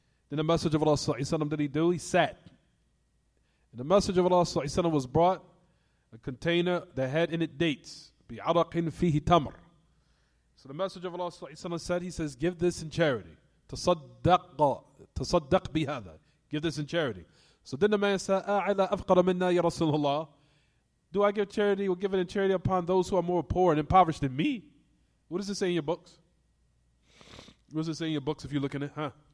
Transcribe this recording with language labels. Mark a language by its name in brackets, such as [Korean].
[English] Then the Messenger of Allah sallallahu alaihi wasallam, did he do? He sat. And the Messenger of Allah sallallahu alaihi wasallam was brought a container that had in it dates. [Arabic] بِعَرَقٍ فِيهِ تَمْرٍ. [English] So the Messenger of Allah sallallahu alaihi wasallam said, he says, give this in charity. [Arabic] تصدق بهذا. [English] Give this in charity. So then the man said, [Arabic] أَعْلَى أَفْقَرَ مِنَّا يَا رَسُولَ اللَّهِ. [English] Do I give charity or give it in charity upon those who are more poor and impoverished than me? What does it say in your books? What does it say in your books if you're looking at it?